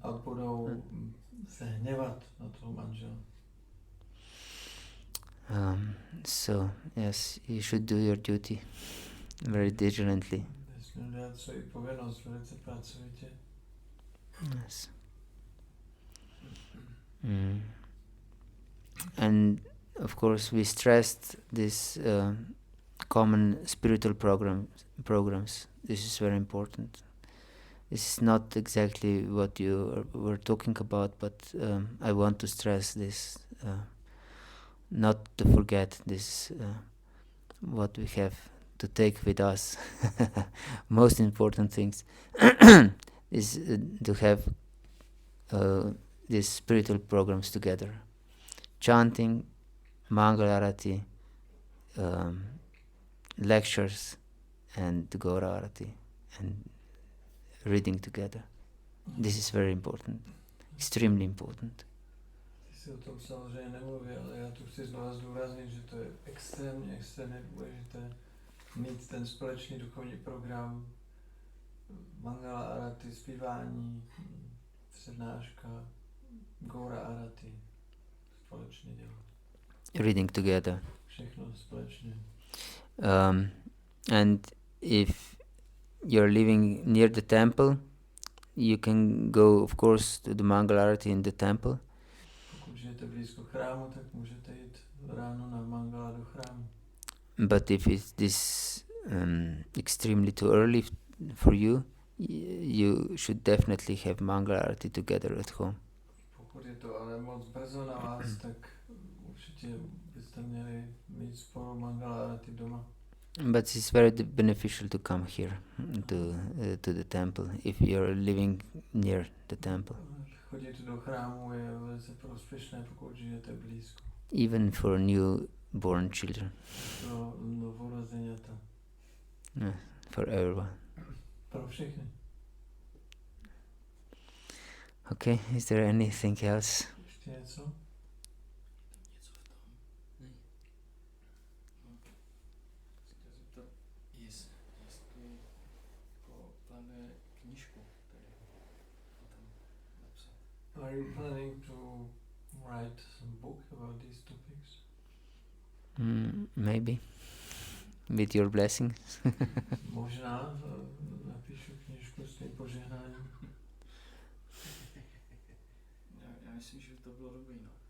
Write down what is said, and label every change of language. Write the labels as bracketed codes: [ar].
[cs] A budou se hněvat na toho manžela. [en] So yes, you should do your duty very diligently. [cs] Nesmí dělat svoji povinnost velice pracovitě. [en] Yes. And of course we stressed this common spiritual programs. This is very important. This is not exactly what you were talking about, but I want to stress this, not to forget this, what we have to take with us. Most important things is to have these spiritual programs together. Chanting, Mangala Arati, lectures, and the Gaura Arati, and reading together. This is very important, extremely important. [cs] Ty si o tom samozřejmě nemluví, ale já tu chci znovu zdůraznit, že to je extrémně důležité mít ten společný duchovní program, Mangala Arati, zpívání, přednáška, Gaura Arati, společně dělat. [en] Reading together. [cs] Všechno společně. [en] And if you're living near the temple, you can go, of course, to the Mangala Arati in the temple. [cs] Pokud žijete blízko chrámu, tak můžete jít ráno na Mangala do chrámu. [en] But if it is extremely too early for you, you should definitely have Mangala Arati together at home. [cs] Pokud je to ale moc brzo na vás, tak určitě byste měli mít spolu Mangala Arati doma. [en] But it's very beneficial to come here to the temple if you're living near the temple. [cs] Chodit do chrámu je velice prospěšné, pokud žijete blízko. [en] Even for newborn children. [cs] Pro novorozeněta. [en] For everyone. [cs] Pro všechny. [en] Okay, is there anything else? [cs] Ještě něco? Jestli plánuje knížku, tady o tom [en] Are you planning to write some book about these topics? Maybe. With your blessing. [cs] Možná napíšu knížku s tím požehnáním. Já myslím, že to bylo dobrý, no.